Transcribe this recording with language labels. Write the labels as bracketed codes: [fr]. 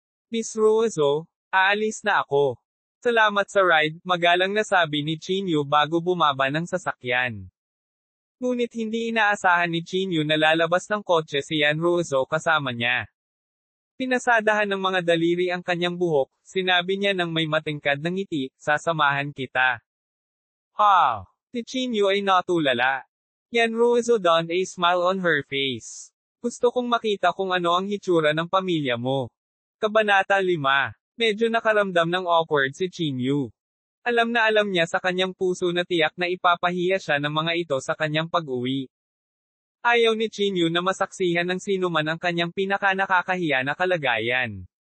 [tl] Miss Ruozo, aalis na ako. Salamat sa ride, magalang na sabi ni Chinyu bago bumaba ng sasakyan. Ngunit hindi inaasahan ni Chinyu na lalabas ng kotse si Yan Ruozo kasama niya. Pinasadahan ng mga daliri ang kanyang buhok, sinabi niya ng may matingkad na ngiti, sasamahan kita. Si Chinyu ay natulala. [en] Yan Ruozo donned a smile on her face. [tl] Gusto kong makita kung ano ang hitsura ng pamilya mo. Kabanata 5. Medyo nakaramdam ng awkward si Chinyu. Alam na alam niya sa kanyang puso na tiyak na ipapahiya siya ng mga ito sa kanyang pag-uwi. Ayaw ni Chinyu na masaksihan ng sinuman ang kanyang pinaka-nakakahiya na kalagayan.